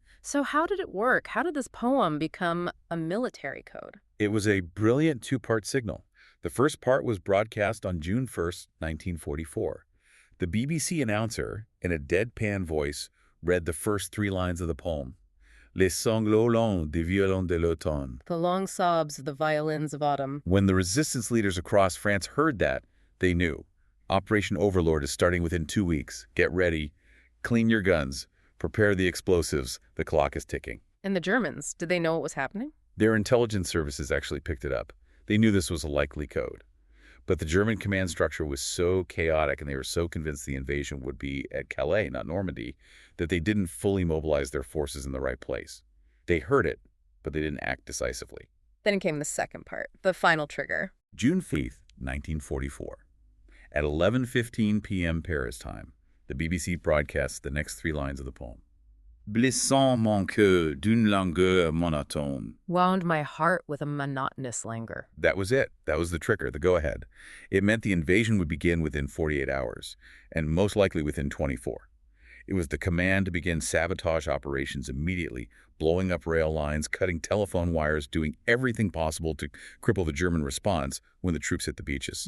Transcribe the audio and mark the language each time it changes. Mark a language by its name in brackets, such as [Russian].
[English] So how did it work? How did this poem become a military code? It was a brilliant two-part signal. The first part was broadcast on June 1st, 1944. The BBC announcer, in a deadpan voice, read the first three lines of the poem. [French] Les sanglots longs des violons de l'automne. [English] The long sobs of the violins of autumn. When the resistance leaders across France heard that, they knew. Operation Overlord is starting within 2 weeks. Get ready. Clean your guns. Prepare the explosives. The clock is ticking. And the Germans, did they know what was happening? Their intelligence services actually picked it up. They knew this was a likely code. But the German command structure was so chaotic and they were so convinced the invasion would be at Calais, not Normandy, that they didn't fully mobilize their forces in the right place. They heard it, but they didn't act decisively. Then came the second part, the final trigger. June 5th, 1944. At 11:15 p.m. Paris time, the BBC broadcasts the next three lines of the poem. [French] Blessant mon cœur d'une langueur monotone. [English] Wound my heart with a monotonous languor. That was it. That was the trigger, the go-ahead. It meant the invasion would begin within 48 hours, and most likely within 24. It was the command to begin sabotage operations immediately, blowing up rail lines, cutting telephone wires, doing everything possible to cripple the German response when the troops hit the beaches.